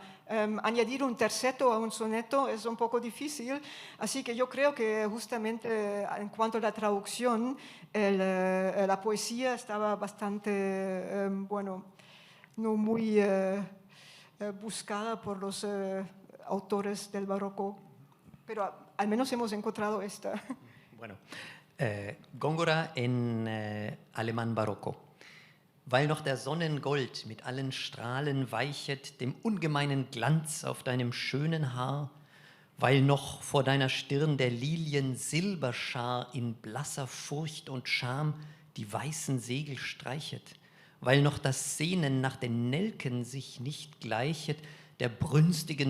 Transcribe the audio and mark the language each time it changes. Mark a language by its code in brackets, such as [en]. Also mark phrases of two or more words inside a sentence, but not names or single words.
[es] Añadir un terceto a un soneto es un poco difícil, así que yo creo que justamente en cuanto a la traducción, la poesía estaba bastante, bueno, no muy buscada por los autores del barroco, pero al menos hemos encontrado esta. Bueno, Góngora en alemán barocco. [de] Weil noch der Sonnengold mit allen Strahlen weichet dem ungemeinen Glanz auf deinem schönen Haar, weil noch vor deiner Stirn der Lilien Silberschar in blasser Furcht und Scham die weißen Segel streichet, weil noch das Sehnen nach den Nelken sich nicht gleichet, der brünstigen